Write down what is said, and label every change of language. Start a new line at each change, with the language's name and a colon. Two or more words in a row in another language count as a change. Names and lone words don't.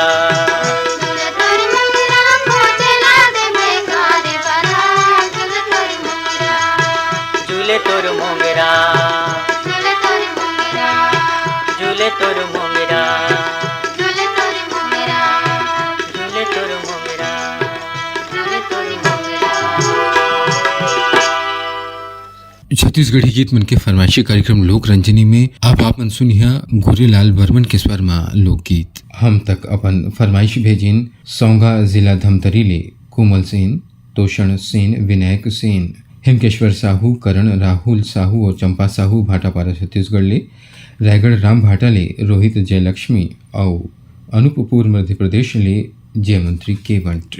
Chhattisgarhi: झूले तोर मुंगरा को चला देबे काया बही झूले तोर मुंगरा, झूले तोर मुंगरा, झूले तोर मुंगरा, झूले तोर मुंगरा, झूले तोर मुंगरा, झूले तोर मुंगरा, झूले तोर मुंगरा। छत्तीसगढ़ी गीत मन के फरमाइशी कार्यक्रम लोक रंजनी में अब आप मन सुनिया गोरेलाल बर्मन के स्वर में लोकगीत। हम तक अपन फरमाइश भेजिन सौंगा जिला धमतरी ले कोमल सेन, तोषण सेन, विनायक सेन, हेमकेश्वर साहू, करण राहुल साहू और चंपा साहू भाटापारा छत्तीसगढ़ ले, रायगढ़ राम भाटा ले रोहित जयलक्ष्मी और अनूपपुर मध्य प्रदेश ले जयमंत्री केवंट।